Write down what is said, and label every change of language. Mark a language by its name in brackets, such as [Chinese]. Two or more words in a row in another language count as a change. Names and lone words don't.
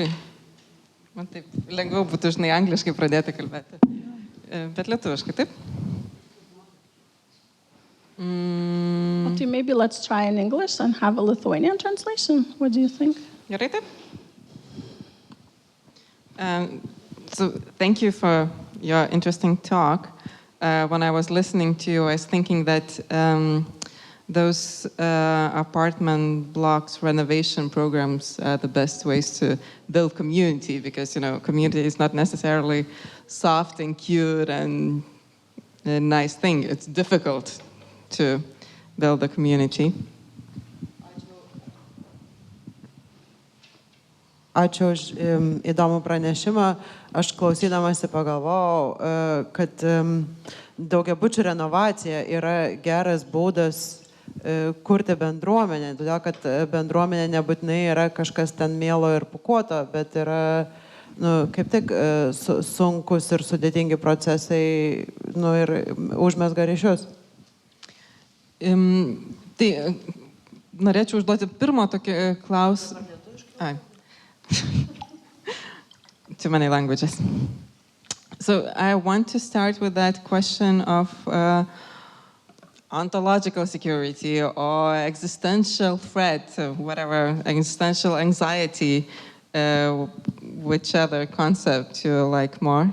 [Lithuanian] Man taip lengviau būtų, angliškai pradėti kalbėti. Bet lietuviškai, taip? [English] Okay, maybe let's try in English and have a Lithuanian translation. What do you think? [Lithuanian] Gerai, taip? [English] So thank you for your interesting talk. When I was listening to you, I was thinking that those apartment blocks renovation programs are the best ways to build community, because community is not necessarily soft and cute and a nice thing. It's difficult to build a community. [Lithuanian] Ačiū už įdomų pranešimą. Aš klausydamasi pagalvojau, kad daugiabučių renovacija yra geras būdas kurti bendruomenę, todėl kad bendruomenė nebūtinai yra kažkas ten mielo ir pūkuoto, bet yra kaip tik sunkus ir sudėtingi procesai ir užmezga ryšius. Tai norėčiau užduoti pirmą tokį klausimą. [English] Too many languages. So I want to start with that question of ontological security or existential threat, or whatever, existential anxiety, which other concept you like more.